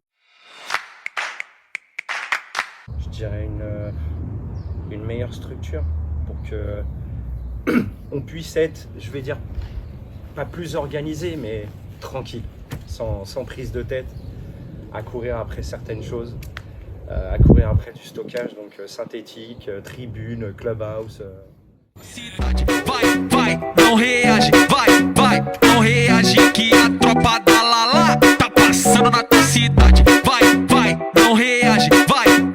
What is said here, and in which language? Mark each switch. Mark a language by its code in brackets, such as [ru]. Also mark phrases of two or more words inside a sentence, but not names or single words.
[fr] Je dirais une meilleure structure pour que on puisse être, je vais dire, pas plus organisé, mais tranquille, sans prise de tête, à courir après certaines choses, à courir après du stockage, donc synthétique, tribune, clubhouse. [pt] Vai, não reage, vai, não reage, que a tropa da Lala tá passando na tua cidade. Vai, não reage, vai.